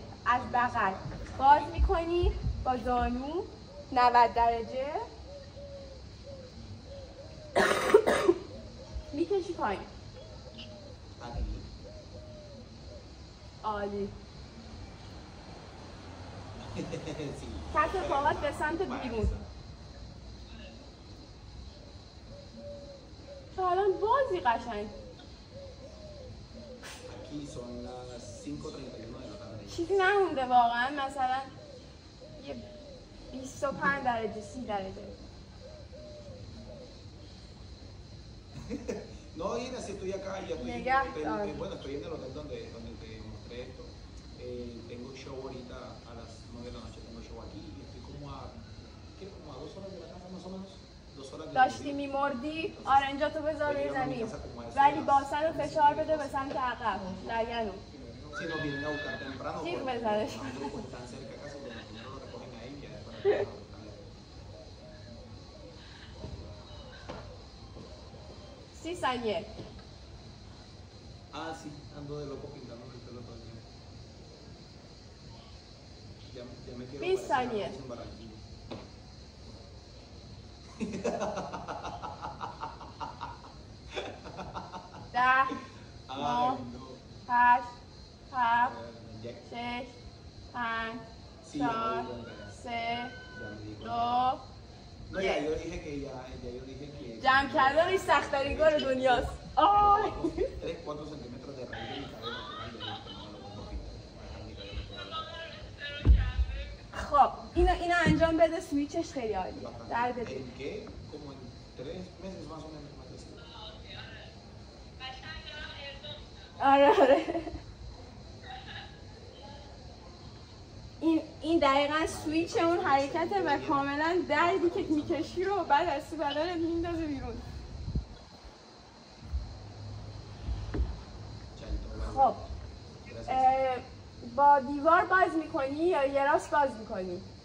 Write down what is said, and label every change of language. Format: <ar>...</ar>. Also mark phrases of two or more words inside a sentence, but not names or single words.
<fa>از بغل باز میکنی با زانو 90 درجه میکشی پایین. عالی.</fa> <es>Sí.</es> <fa>کف پاهات به سمت بیرون. تا الان بازی قشنگ.</fa> <es>Aquí son las 5:31 de la tarde.</es> <fa>چیزی نمونده واقعا، مثلا یه 25 درجه 30 درجه.</fa> <es>No, Ina, si estoy acá, ya estoy, bueno, estoy en el hotel donde te mostré esto. Tengo show ahorita a las 9 de la noche, tengo show aquí y estoy como a 2 horas de la casa más o menos. 2 horas de la</es> <fa>داشتی میمردی آرنجاتو بذار روی زمین ولی باسن رو فشار بده به سمت عقب لگنو</fa> <es>Si nos vienen a buscar temprano,</es> <fa>جیغ</fa> <es>pues,</es> <fa>بزنش</fa> <es>tan cerca a casa, donde primero lo recogen ahí y ya después lo</es> <fa>سی ثانیه</fa> <es>Ah, sí, ando de loco pintando el pelo todo el tiempo. Ya me quiero</es> <fa>20 ثانیه</fa> <es>en Barranquilla. 10 9 8 7 6 5 4 3 2 No, ya yo dije que yo dije que...</es> <fa>جمع کردن سخت‌ترین کار دنیاست.</fa> <es>3-4 centímetros de raíz de mi cabello.</es> <fa>خب اینو انجام بده سویچش خیلی عالیه. در بده.</fa> <es>¿En qué? Como en 3 meses más o menos.</es> <fa>آره این دقیقا سویچ اون حرکته و کاملا دردی که میکشی رو بعد از تو بدنت میندازه بیرون. خب با دیوار باز میکنی یا یه راست باز میکنی؟</fa>